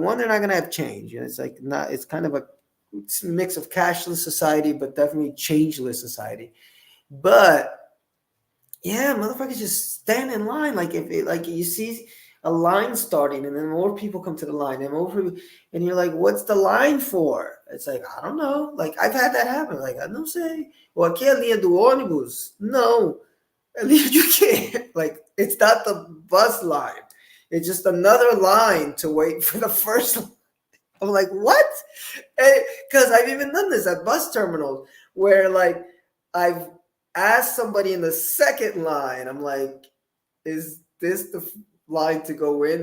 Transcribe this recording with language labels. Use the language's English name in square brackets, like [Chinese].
[English] One, they're not going to have change, and it's like not. It's kind of a mix of cashless society, but definitely changeless society. But yeah, motherfuckers just stand in line. Like if it, like you see a line starting, and then more people come to the line, and more people, and you're like, "What's the line for?" It's like I don't know. Like I've had that happen. Like I don't say, "Well, [Portuguese] aqui é a linha do ônibus." [English] No, at least you can't. Like it's not the bus line. It's just another line to wait for the first. I'm like, what? Because I've even done this at bus terminals where like I've asked somebody in the second line, I'm like, is this the line to go in?